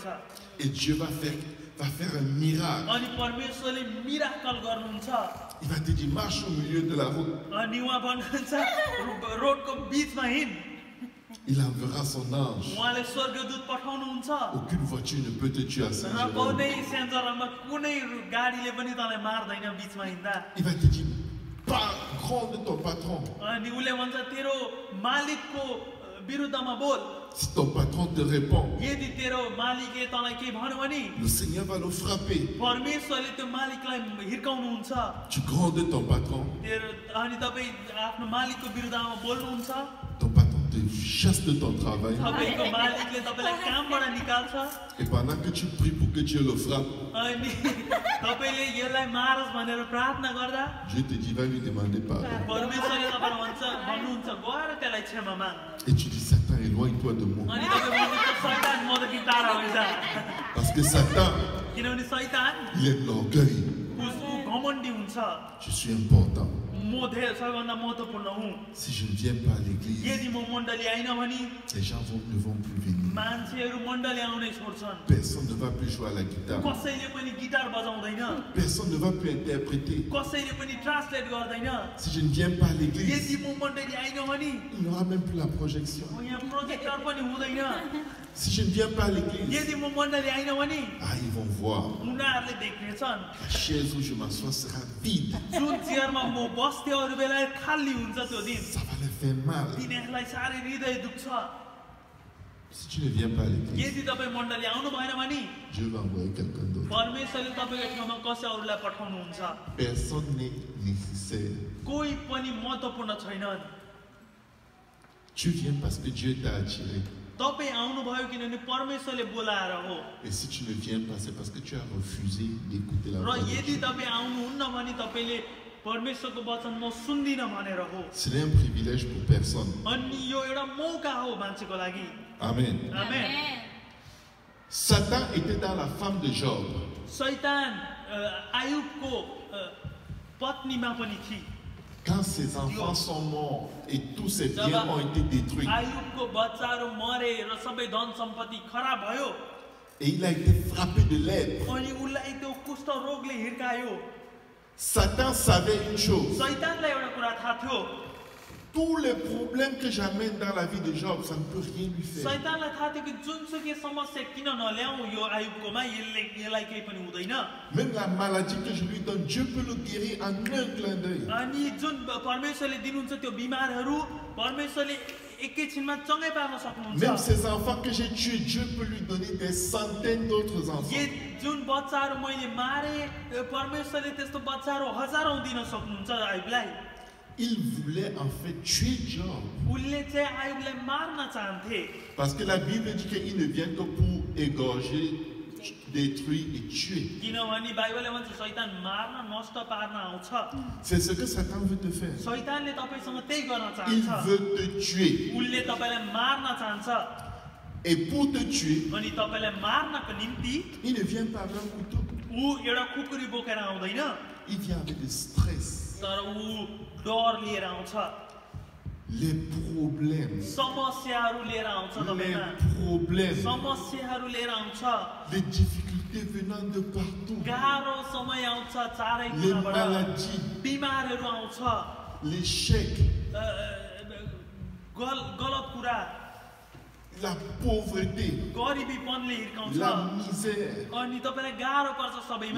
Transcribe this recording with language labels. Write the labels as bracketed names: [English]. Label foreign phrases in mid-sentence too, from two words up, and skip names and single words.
[French] Et Dieu va faire un miracle. [Nepali] अनि परमेश्वरले मिराकल गर्नुहुन्छ [French] Il va te dire, marche au milieu de la route. [Nepali] अनि उहाँ भन्नुहुन्छ रोडको बिचमा हिँड [French] Il enverra son ange. [Nepali] उहाँले स्वर्गदूत पठाउनुहुन्छ [French] Aucune voiture ne peut te tuer à [Nepali] र [French] Saint-Jérôme. [Nepali] कुनै सेन्जरमा कुनै गाडीले पनि तँलाई मार्दैन बिचमा हिँड्दा [French] Il va te dire, parle grand de ton patron. [Nepali] अनि उसले भन्छ तेरो मालिकको विरुद्धमा बोल [French] Si ton patron te répond, [Nepali] यदि तेरो मालिकले तँलाई के भन्यो भने [French] le Seigneur va le frapper. [Nepali] परमेश्वरले त्यो मालिकलाई हिर्काउनुहुन्छ [French] Tu grand de ton patron, [Nepali] तेरो अनि तपाईँ आफ्नो मालिकको विरुद्धमा बोल्नुहुन्छ [French] ton patron te chasse de ton travail. [Nepali] तपाईँको मालिकले तपाईँलाई कामबाट निकाल्छ [French] Et pendant que tu pries pour que Dieu le frappe, [Nepali] अनि तपाईँले यसलाई मारोस् भनेर प्रार्थना गर्दा [French] Dieu te dit, va lui demander pardon. [Nepali] परमेश्वरले तपाईँलाई भन्नुहुन्छ गएर त्यसलाई क्षमा माग [French] Et tu dis, Satan, éloigne-toi de moi. [Nepali] अनि तपाईँ भन्नुहुन्छ शैतान मदेखि टाढा हुन्छ [French] Parce que Satan, [Nepali] किनभने शैतान [French] il aime l'orgueil. [Nepali] उसको घमण्डी हुन्छ [French] Je suis important. [Nepali] म धेरै सबैभन्दा महत्त्वपूर्ण हुँ [French] Si je ne viens pas à l'église, [Nepali] यदि म मण्डली आइन भने [French] les gens ne vont plus venir. [Nepali] मान्छेहरू मण्डली आउनै छोड्छन् [French] Personne ne va plus jouer à la guitare. [Nepali] कसैले पनि गिटार बजाउँदैन [French] Personne ne va plus interpréter. [Nepali] कसैले पनि ट्रान्सलेट गर्दैन [French] Si je ne viens pas à l'église, [Nepali] यदि म मण्डली आइन भने [French] il n'y aura même plus la projection. [Nepali] यहाँ प्रोजेक्टर पनि हुँदैन [French] Si je ne viens pas à l'église, [Nepali] यदि म मण्डली आइन भने [French] ils vont voir. [Nepali] उनीहरूले देख्नेछन् [French] La chaise où je m'assois sera vide. [Nepali] जुन चेयरमा म बस्थेँ अरू बेला खाली हुन्छ त्यो दिन [French] Ça va leur faire mal. [Nepali] तिनीहरूलाई साह्रै हृदय दुख्छ [French] Si tu ne viens pas à l'église, [Nepali] यदि तपाईँ मण्डली आउनु भएन भने [French] Dieu va envoyer quelqu'un d'autre. [Nepali] परमेश्वरले तपाईँको ठाउँमा कसै अरूलाई पठाउनुहुन्छ [French] Personne n'est nécessaire. [Nepali] कोही पनि महत्त्वपूर्ण छैनन् [French] Tu viens parce que Dieu t'a attiré. [Nepali] तपाईँ आउनुभयो किनभने परमेश्वरले बोलाएर हो [French] Et si tu ne viens pas, c'est parce que tu as refusé d'écouter la [Nepali] र [French] voix de [Nepali] यदि [French] Dieu. [Nepali] तपाईँ आउनुहुन्न भने तपाईँले परमेश्वरको वचन म सुन्दिनँ भनेर हो [French] Ce n'est un privilège pour personne. [Nepali] अनि यो एउटा मौका हो मान्छेको लागि [French] Amen. [Nepali] आमेन [French] Satan était dans la femme de Job. [Nepali] शैतान आयुबको पत्नीमा पनि थिए [French] Quand ses enfants sont morts et tous ses biens ont été détruits, [Nepali] आयुबको बच्चाहरू मरे र सबै धन सम्पत्ति खराब भयो [French] et il a été frappé de lèpre, [Nepali] अनि उसलाई त्यो कुष्ठ रोगले हिर्कायो [French] Satan savait une chose. [Nepali] शैतानलाई एउटा कुरा थाहा थियो [French] Tous les problèmes que j'amène dans la vie de Job, ça ne peut rien lui faire. [Nepali] शैतानलाई थाहा थियो कि जुनसुकै समस्या किन नल्याउँ यो आयुबकोमा यसलाई केही पनि हुँदैन [French] Même la maladie que je lui donne, Dieu peut le guérir en un clin d'œil. [Nepali] अनि जुन परमेश्वरले दिनुहुन्छ त्यो बिमारहरू परमेश्वरले एकैछिनमा चङ्गै पार्न सक्नुहुन्छ [French] Même ces enfants que j'ai tués, Dieu peut lui donner des centaines d'autres enfants. [Nepali] जुन बच्चाहरू मैले मारे परमेश्वरले त्यस्तो बच्चाहरू हजारौँ दिन सक्नुहुन्छ आयुबलाई [French] Il voulait en fait tuer Job. [Nepali] उसले चाहिँ आयुबलाई मार्न चाहन्थे [French] Parce que la Bible dit qu'il ne vient que pour égorger, détruire et tuer. [Nepali] किनभने बाइबलले भन्छ शैतान मार्न नष्ट पार्न आउँछ [French] C'est ce que Satan veut te faire. [Nepali] शैतानले तपाईँसँग त्यही गर्न [French] Il [Nepali] चाहन्छ [French] veut te tuer. [Nepali] उसले तपाईँलाई मार्न चाहन्छ [French] Et pour te tuer, [Nepali] अनि तपाईँलाई मार्नको निम्ति [French] il ne vient pas avec un couteau. [Nepali] ऊ एउटा खुकुरी बोकेर आउँदैन [French] Il vient avec du stress, [Nepali] तर ऊ डर लिएर आउँछ [French] les problèmes, [Nepali] समस्याहरू लिएर आउँछ [French] les [Nepali] तपाईँमा [French] problèmes, [Nepali] समस्याहरू लिएर आउँछ [French] les difficultés venant de partout, [Nepali] गाह्रो समय आउँछ [French] les [Nepali] चारैतिरबाट [French] maladies, [Nepali] बिमारहरू आउँछ [French] l'échec, [Nepali] गलत कुरा [French] la pauvreté, [Nepali] गरिबीपनले हिर्काउँछ [French] la misère, [Nepali] अनि तपाईँलाई गाह्रो पर्छ सबैमा